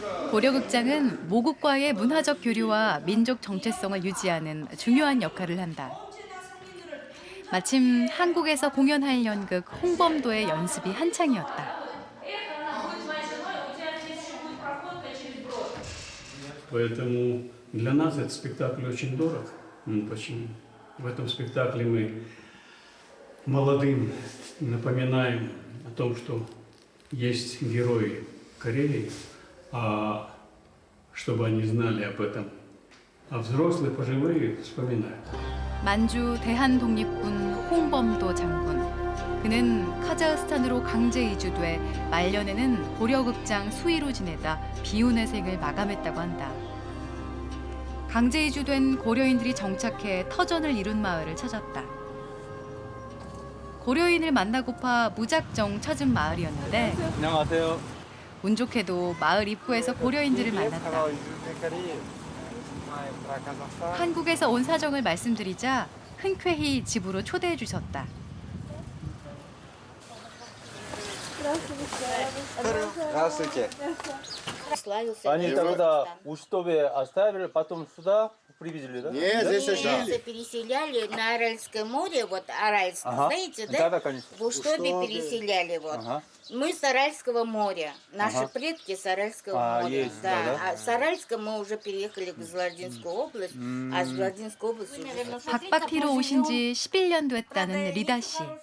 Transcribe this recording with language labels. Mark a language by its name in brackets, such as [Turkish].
[Korean] 고려극장은 모국과의 문화적 교류와 민족 정체성을 유지하는 중요한 역할을 한다. 마침 한국에서 공연할 연극 홍범도의 연습이 한창이었다. [Russian] Поэтому для нас этот спектакль очень дорог. Почему? В этом спектакле мы молодым напоминаем о том, что есть герои Кореи, чтобы они знали об этом. А взрослые пожилые вспоминают. [Korean] 만주 대한독립군 홍범도 장군. 그는 카자흐스탄으로 강제 이주돼 말년에는 고려극장 수위로 지내다 비운의 생을 마감했다고 한다. 강제 이주된 고려인들이 정착해 터전을 이룬 마을을 찾았다. 고려인을 만나고파 무작정 찾은 마을이었는데 안녕하세요. 운 좋게도 마을 입구에서 고려인들을 만났다. 한국에서 온 사정을 말씀드리자 흔쾌히 집으로 초대해 주셨다. [Russian] Здравствуйте. Они тогда у Штове оставили, потом сюда привезли, да? Нет, здесь жили. Переселяли на Аральское море, вот Аральск, знаете, да? Да, конечно. В Уштове переселяли, вот. Мы с Аральского моря, наши предки с Аральского моря. Есть, да? А с Аральска мы уже переехали в Златинскую область, а с Златинской области уже... [Korean] 박박티로 오신 지 11년 됐다는 리다 씨.